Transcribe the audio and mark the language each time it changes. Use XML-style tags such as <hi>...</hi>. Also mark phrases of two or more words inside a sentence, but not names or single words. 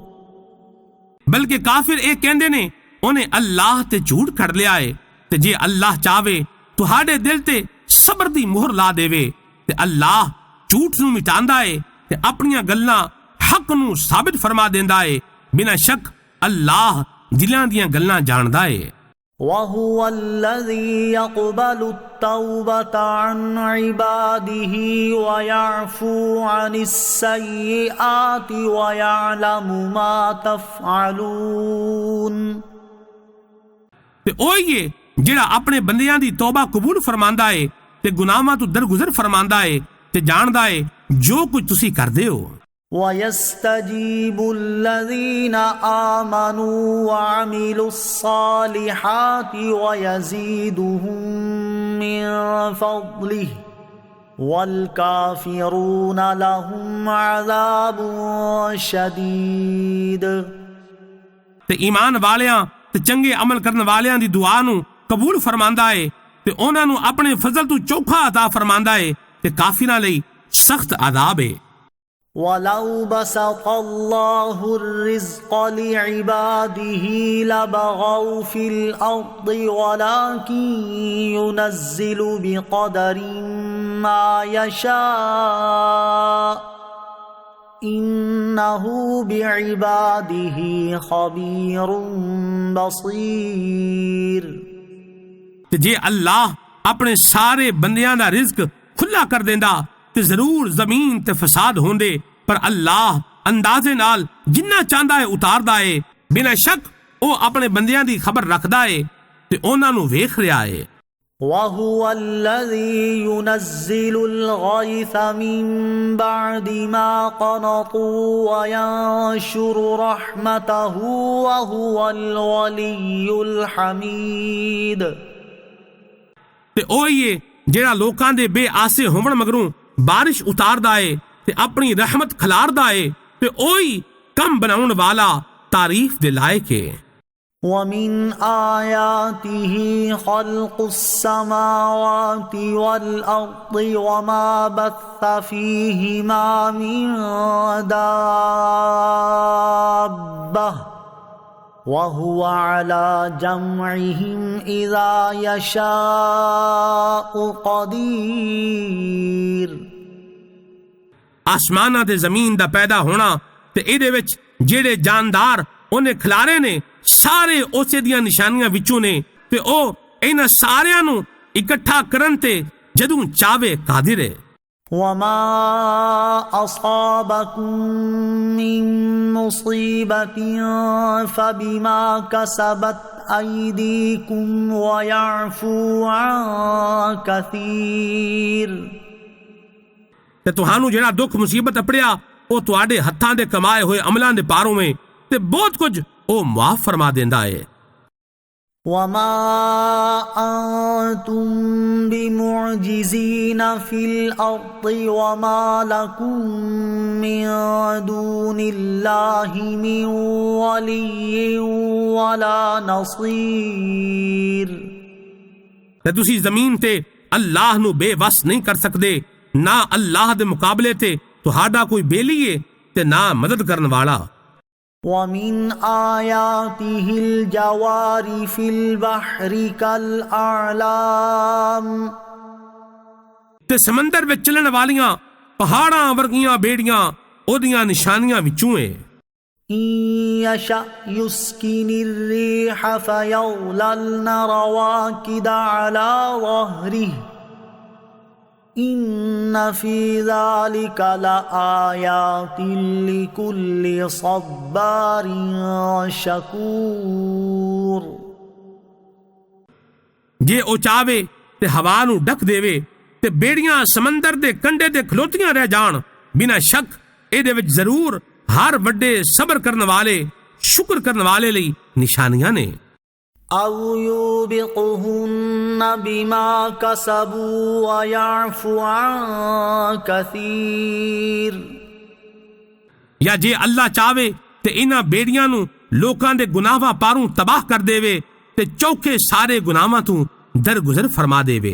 <pa>بلکہ کافر اے کہندے نے انہیں اللہ تے جھوٹ کر لیا ہے، تے جے اللہ چاہے تہاڈے دل تے صبر دی مہر لا دیوے تے اللہ جھوٹ نو مٹاندا ہے تے اپنیاں گلاں حق نو ثابت فرما دیندا ہے۔ بنا شک اللہ دلاں دیاں گلاں جاندا ہے۔</pa> <ar>وَهُوَ الَّذِي يَقْبَلُ التَّوْبَةَ عَنْ عِبَادِهِ وَيَعْفُو عَنِ السَّيِّئَاتِ وَيَعْلَمُ مَا تَفْعَلُونَ۔</ar> <pa>تے اوہی ہے جڑا اپنے بندیاں دی توبہ قبول فرماندا ہے تے گناہاں تو درگزر فرماندا ہے تے جاندا ہے جو کچھ تسی کردے ہو۔</pa> <ar>وَيَسْتَجِيبُ الَّذِينَ آمَنُوا وَعَمِلُوا الصَّالِحَاتِ وَيَزِيدُهُم مِّن فَضْلِهِ وَالْكَافِرُونَ لَهُمْ عَذَابٌ شَدِيدٌ۔</ar> <pa>تے ایمان والیاں تے چنگے عمل کرن والیاں دی دعا نو قبول فرماندا ہے تے انہاں نو اپنے فضل تو چوکھا عطا فرماندا ہے تے کافراں لئی سخت عذاب ہے۔</pa> <ar>وَلَوْ بَسَطَ اللَّهُ الرِّزْقَ لِعِبَادِهِ لَبَغَوْا فِي الْأَرْضِ وَلَكِنْ يُنَزِّلُ بِقَدَرٍ مَا يَشَاءُ إِنَّهُ بِعِبَادِهِ خَبِيرٌ بَصِيرٌ۔</ar> <pa>جے اللہ اپنے سارے بندیاں دا رزق کھلا کر دیندا تے ضرور زمین تے فساد ہوندے، پر اللہ اندازے نال جنہ چاہندا ہے اتاردا ہے۔ بنا شک او اپنے بندیاں دی خبر رکھدا ہے تے انہاں نو ویکھ رہا ہے۔</pa> <ar>وَهُوَ الَّذِي يُنَزِّلُ الْغَيْثَ مِن بَعْدِ مَا قَنَطُوا وَيَنشُرُ رَحْمَتَهُ وَهُوَ الْوَلِيُّ الْحَمِيدُ۔</ar> <pa>تے اوہی ہے جڑا لوکاں دے بے آسے ہون مگروں بارش اتاردا ہے تے اپنی رحمت کھلاردا ہے تے اوہی کم بناون والا تعریف دے لائق ہے۔</pa> <ar>وَمِنْ آيَاتِهِ خَلْقُ السَّمَاوَاتِ وَالْأَرْضِ وَمَا بَثَّ فِيهِمَا مِن دَابَّةٍ وَهُوَ عَلَى جَمْعِهِمْ إِذَا يَشَاءُ قَدِيرٌ۔</ar> <pa>آسماناں تے زمین دا پیدا ہونا تے اے دے وچ جڑے جاندار ਉਹਨੇ ਖਿਲਾਰੇ ਨੇ ਸਾਰੇ ਉਸੇ ਦੀਆਂ ਨਿਸ਼ਾਨੀਆਂ ਵਿੱਚੋਂ ਨੇ ਤੇ ਉਹ ਇਹਨਾਂ ਸਾਰਿਆਂ ਨੂੰ ਇਕੱਠਾ ਕਰਨ ਤੇ ਜਦੋਂ ਚਾਹਵੇ ਕਾਦਰ ਹੈ।</pa> <ar>وما أصابكم من مصيبة فبما كسبت أيديكم ويعفو عن كثير۔</ar> <pa>ਤੇ ਤੁਹਾਨੂੰ ਜਿਹੜਾ ਦੁੱਖ ਮੁਸੀਬਤ ਅਪੜਿਆ ਉਹ ਤੁਹਾਡੇ ਹੱਥਾਂ ਦੇ ਕਮਾਏ ਹੋਏ ਅਮਲਾਂ ਦੇ ਪਾਰੋਂ ਵਿੱਚ ਤੇ ਬਹੁਤ ਕੁਝ ਉਹ ਮਾਫ ਫਰਮਾ ਦਿੰਦਾ ਹੈ۔</pa> <ar>وما أنتم بمعجزين في الأرض وما لكم من دون الله من ولي ولا نصير۔</ar> <pa>ਤੇ ਤੁਸੀਂ ਜ਼ਮੀਨ ਤੇ ਅੱਲਾਹ ਨੂੰ ਬੇਵਸ ਨਹੀਂ ਕਰ ਸਕਦੇ، ਨਾ ਅੱਲਾਹ ਦੇ ਮੁਕਾਬਲੇ ਤੇ ਤੁਹਾਡਾ ਕੋਈ ਬੇਲੀ ਹੈ ਤੇ ਨਾ ਮਦਦ ਕਰਨ ਵਾਲਾ۔</pa> <ar>وَمِنْ آيَاتِهِ الْجَوَارِ فِي الْبَحْرِ كَالْأَعْلَامِ،</ar> <pa>ਤੇ ਸਮੁੰਦਰ ਵਿੱਚ ਚੱਲਣ ਵਾਲੀਆਂ ਪਹਾੜਾਂ ਵਰਗੀਆਂ ਬੇੜੀਆਂ ਉਹਦੀਆਂ ਨਿਸ਼ਾਨੀਆਂ ਵਿੱਚੋਂ ਹੈ۔</pa> <ar>إِنْ يَشَأْ يُسْكِنِ الرِّيحَ فَيَظْلَلْنَ رَوَاكِدَ عَلَى ظَهْرِهِ إِنَّ فِي ذَلِكَ لَآيَاتٍ لِكُلِّ صَبَّارٍ شَكُورٍ۔</ar> <pa>ਜੇ ਉਹ ਚਾਹਵੇ ਤੇ ਹਵਾ ਨੂੰ ਢੱਕ ਦੇਵੇ ਤੇ ਬੇੜੀਆਂ ਸਮੁੰਦਰ ਦੇ ਕੰਢੇ ਤੇ ਖਲੋਤੀਆਂ ਰਹਿ ਜਾਣ، ਬਿਨਾਂ ਸ਼ੱਕ ਇਹਦੇ ਵਿੱਚ ਜ਼ਰੂਰ ਹਰ ਵੱਡੇ ਸਬਰ ਕਰਨ ਵਾਲੇ ਸ਼ੁਕਰ ਕਰਨ ਵਾਲੇ ਲਈ ਨਿਸ਼ਾਨੀਆਂ ਨੇ۔</pa> <ar>أَوْ يُوبِقْهُنَّ بِمَا كَسَبُوا وَيَعْفُو عَن كَثِيرٍ،</ar> <pa>یا ਜੇ ਅੱਲਾ ਚਾਹਵੇ ਤੇ ਇਹਨਾਂ ਬੇੜੀਆਂ ਨੂੰ ਲੋਕਾਂ ਦੇ ਗੁਨਾਹਾਂ ਪਾਰੋਂ ਤਬਾਹ ਕਰ ਦੇਵੇ ਤੇ ਚੌਕੇ ਸਾਰੇ ਗੁਨਾਹਾਂ ਤੋਂ ਦਰਗੁਜ਼ਰ ਫਰਮਾ ਦੇਵੇ۔</pa>